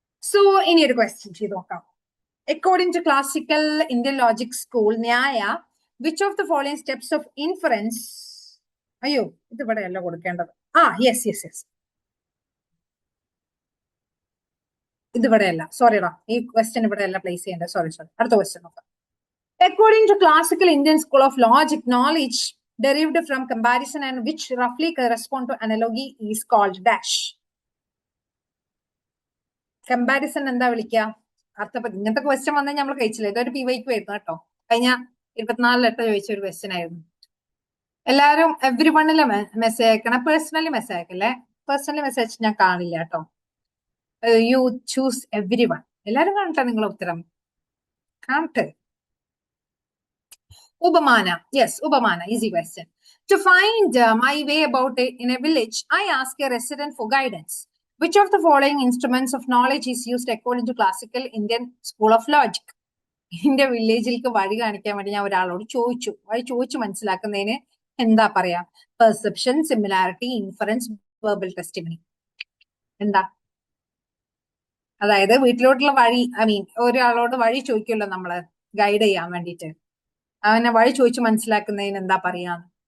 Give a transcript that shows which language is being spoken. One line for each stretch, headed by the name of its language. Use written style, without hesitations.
Malayalam: So ഇനി ഒരു question ചെയ്ത് നോക്കാം.
English: according to classical Indian logic school Nyaya, which of the following steps of inference,
Malayalam: അയ്യോ ഇത് ഇവിടെയല്ല കൊടുക്കേണ്ടത്, യെസ് ഇത് ഇവിടെയല്ല, സോറിടാ, ഈ ക്വസ്റ്റ്യൻ ഇവിടെയല്ല പ്ലേസ് ചെയ്യേണ്ടത്, സോറി. അടുത്ത ക്വസ്റ്റ്യൻ നോക്കാം.
English: According to classical Indian school of logic, knowledge derived from comparison and which roughly correspond to analogy is called dash.
Malayalam: Comparison എന്താ വിളിക്കുക, അർത്ഥപതി. ഇങ്ങനത്തെ ക്വസ്റ്റ്യൻ വന്നാൽ നമ്മൾ കഴിച്ചില്ല. ഇതൊരു PYQ ആയിരുന്നു കേട്ടോ, കഴിഞ്ഞ 24 ലെറ്റർ ചോദിച്ച ഒരു ക്വസ്റ്റ്യൻ ആയിരുന്നു. എല്ലാരും എവ്രി വണ്ണില് മെസ്സേജ് അയക്കണം, പേഴ്സണലി മെസ്സേജ് അയക്കല്ലേ. പേഴ്സണലി മെസ്സേജ് ഞാൻ കാണില്ല കേട്ടോ.
English: You choose every one.
Malayalam: എല്ലാരും കാണട്ടെ നിങ്ങളെ ഉത്തരം, കാണട്ടെ.
English: Upamana. Yes, Upamana. Easy question. To find my way about it in a village, I ask a resident for guidance. Which of the following instruments of knowledge is used according to classical Indian school of logic?
Malayalam: എന്റെ വില്ലേജിലേക്ക് വഴി കാണിക്കാൻ വേണ്ടി ഞാൻ ഒരാളോട് ചോദിച്ചു മനസ്സിലാക്കുന്നതിന് എന്താ പറയാ? Perception, similarity, inference, verbal testimony. എന്താ? അതായത് വീട്ടിലോട്ടുള്ള വഴി, ഒരാളോട് വഴി ചോദിക്കുമല്ലോ നമ്മള് ഗൈഡ് ചെയ്യാൻ വേണ്ടിയിട്ട്, അവനെ വഴി ചോദിച്ചു മനസ്സിലാക്കുന്നതിന് എന്താ പറയാന്ന്?